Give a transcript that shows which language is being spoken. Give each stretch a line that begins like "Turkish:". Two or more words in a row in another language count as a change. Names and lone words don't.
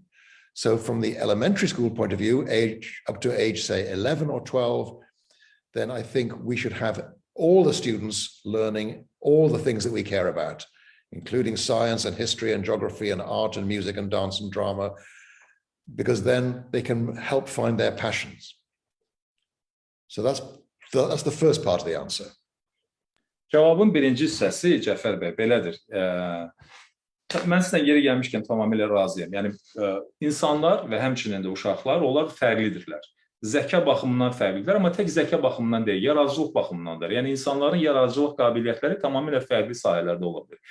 English: So from the elementary school point of view, up to age, say, 11 or 12, then I think we should have all the students learning all the things that we care about, including science and history and geography and art and music and dance and drama, because then they can help find their passions. So that's the first part of the answer.
Azerbaijani: Cavabın birinci hissəsi Cəfər bəy belədir. Mən sizlə yeri gəlmişkən tamamilə razıyam. Yəni insanlar və həmçinin də uşaqlar, onlar fərqlidirlər. Zəka baxımından fərqlidirlər, amma tək zəka baxımından deyil, yaradıcılıq baxımındandır. Yəni insanların yaradıcılıq qabiliyyətləri tamamilə fərqli sahələrdə ola bilər.